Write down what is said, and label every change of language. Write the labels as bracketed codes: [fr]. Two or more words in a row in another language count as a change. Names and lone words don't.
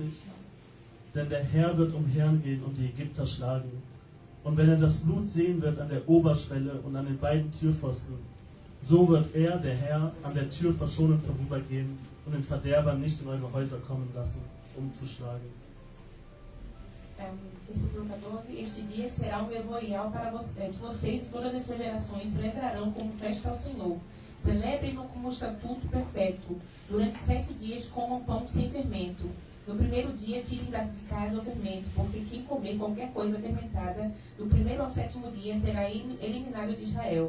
[de] Denn der Herr wird umhergehen und die Ägypter schlagen. Und wenn er das Blut sehen wird an der Oberschwelle und an den beiden Türpfosten, so wird er, der Herr, an der Tür verschonend vorübergehen und den Verderbern nicht in eure Häuser kommen lassen, um zu schlagen. [pt] Versículo 14, este dia será um memorial para que vocês e todas as suas gerações celebrarão como festa ao Senhor. Celebrem-no como estatuto perpétuo. Durante 7 dias comam pão sem fermento. No primeiro dia tirem de casa o fermento, porque quem comer qualquer coisa fermentada, do primeiro ao 7º dia será eliminado de Israel.